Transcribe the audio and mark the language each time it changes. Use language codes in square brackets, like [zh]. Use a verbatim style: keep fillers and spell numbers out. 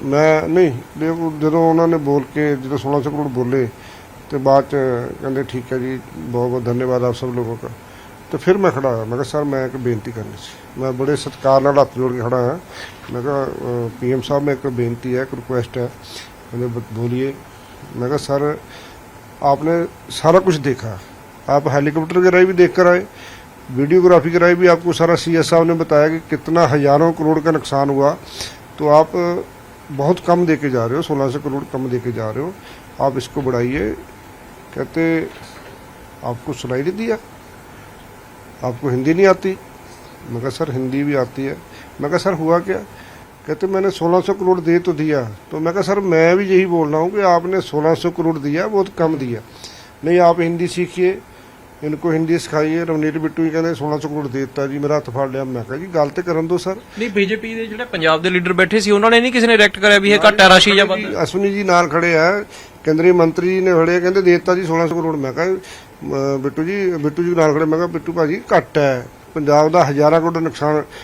[pa] ਮੈਂ ਨਹੀਂ ਦੇ- ਉਹ ਜਦੋਂ ਉਹਨਾਂ ਨੇ ਬੋਲ ਕੇ ਜਦੋਂ ਸੋਲਹ ਸੌ ਕਰੋੜ ਬੋਲੇ ਤੇ ਬਾਅਦ ਚ ਕਹਿੰਦੇ ਠੀਕ ਹੈ ਜੀ, ਬਹੁਤ ਬਹੁਤ ਧੰਨਵਾਦ ਆਪ ਸਭ ਲੋਕਾਂ ਦਾ। ਤੇ ਫਿਰ ਮੈਂ ਖੜਾ ਹੋਇਆ, ਮੈਂ ਕਿਹਾ ਸਰ ਮੈਂ ਇੱਕ ਬੇਨਤੀ ਕਰਨੀ ਸੀ। ਮੈਂ ਬੜੇ ਸਤਿਕਾਰ ਨਾਲ ਹੱਥ ਜੋੜ ਕੇ ਖੜਾ ਹੋਇਆ, ਮੈਂ ਕਿਹਾ ਪੀਐਮ ਸਾਹਿਬ ਮੈਂ ਇੱਕ ਬੇਨਤੀ ਹੈ, ਇੱਕ ਰਿਕੁਐਸਟ ਹੈ। ਕਹਿੰਦੇ ਬ- ਬੋਲੀਏ। [hi] ਮੈਂ ਕਿਹਾ ਸਰ आपने सारा कुछ देखा, आप हेलीकॉप्टर के राय भी देख कर आए, वीडियोग्राफी के राय भी आपको सारा सी एस साहब ने बताया कि कितना हज़ारों करोड़ का नुकसान हुआ, तो आप अ, बहुत कम दे के जा रहे हो, सोलह सौ करोड़ कम दे के जा रहे हो, आप इसको बढ़ाइए। कहते आपको सुनाई नहीं दिया, आपको हिंदी नहीं आती। मैं कहा सर हिंदी भी आती है। मैं कहा सर हुआ क्या? कहते मैंने सोलह सौ करोड़ दे तो दिया। तो मैं कहा सर मैं भी यही बोल रहा हूँ कि आपने सोलह सौ करोड़ दिया बहुत कम दिया। नहीं आप हिंदी सीखिए, इनको हिंदी सिखाइए। [pa] ਰਵਨੀਤ ਬਿੱਟੂ ਜੀ ਕਹਿੰਦੇ ਸੋਲ੍ਹਾਂ ਸੌ ਕਰੋੜ ਦੇ ਦਿੱਤਾ ਜੀ, ਮੇਰਾ ਹੱਥ ਫੜ ਲਿਆ। ਮੈਂ ਕਿਹਾ ਜੀ ਗੱਲ ਤੇ ਕਰਨ ਦੋ ਸਰ। ਨਹੀਂ ਬੀਜੇਪੀ ਦੇ ਜਿਹੜੇ ਪੰਜਾਬ ਦੇ ਲੀਡਰ ਬੈਠੇ ਸੀ ਉਹਨਾਂ ਨੇ ਨਹੀਂ ਕਿਸੇ ਨੇ ਰਿਐਕਟ ਕਰਿਆ ਵੀ ਇਹ ਘੱਟ ਹੈ ਰਾਸ਼ੀ ਜਾਂ ਵੱਧ ਹੈ? ਅਸ਼ਵਨੀ ਜੀ ਨਾਲ ਖੜੇ ਆ, ਕੇਂਦਰੀ ਮੰਤਰੀ ਜੀ ਨੇ ਖੜੇ ਆ, ਕਹਿੰਦੇ ਦੇ ਦਿੱਤਾ ਜੀ ਸੋਲ੍ਹਾਂ ਸੌ ਕਰੋੜ। ਮੈਂ ਕਿਹਾ ਅਮ, ਬਿੱਟੂ ਜੀ ਬਿੱਟੂ ਜੀ ਨਾਲ ਖੜੇ, ਮੈਂ ਕਿਹਾ ਬਿੱਟੂ ਭਾਜੀ ਘੱਟ ਹੈ, ਪੰਜਾਬ ਦਾ ਹਜ਼ਾਰਾਂ ਕਰੋੜ ਨੁਕਸਾਨ।